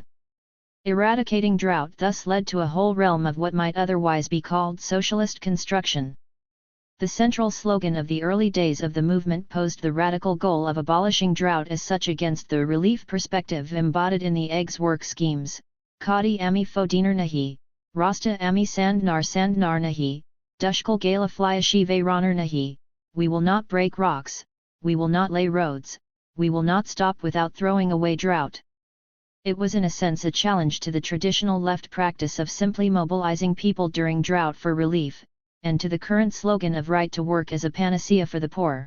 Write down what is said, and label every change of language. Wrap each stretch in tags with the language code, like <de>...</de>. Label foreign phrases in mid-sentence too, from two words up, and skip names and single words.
<en>Eradicating drought thus led to a whole realm of what might otherwise be called socialist construction. The central slogan of the early days of the movement posed the radical goal of abolishing drought as such against the relief perspective embodied in the eggs work schemes,</en> <mr>दगड आम्ही फोडणार नाही, रस्ता आम्ही बांधणार नाही, दुष्काळ गाडल्या शिवाय राहणार नाही,</mr> <en>we will not break rocks, we will not lay roads, we will not stop without throwing away drought. It was in a sense a challenge to the traditional left practice of simply mobilizing people during drought for relief, and to the current slogan of right to work as a panacea for the poor.</en>